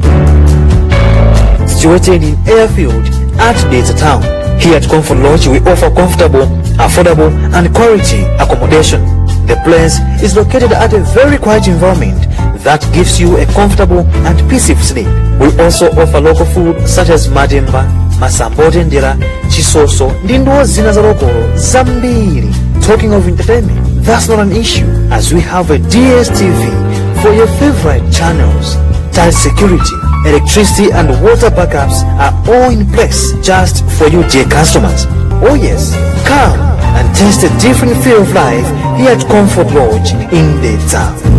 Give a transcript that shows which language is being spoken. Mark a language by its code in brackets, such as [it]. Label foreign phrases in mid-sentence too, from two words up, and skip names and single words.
[en] Situated in Airfield at Desert Town. Here at Comfort Lodge we offer comfortable, affordable and quality accommodation. The place is located at a very quiet environment that gives you a comfortable and peaceful sleep. We also offer local food such as mademba, masambote ndera, chisoso, [ny] ndindo zina za lokolo zambiri. [en] Talking of entertainment, that's not an issue as we have a DSTV for your favorite channels. Tight security, electricity and water backups are all in place just for you dear customers. Oh yes, come and taste a different feel of life here at Comfort Lodge in the town.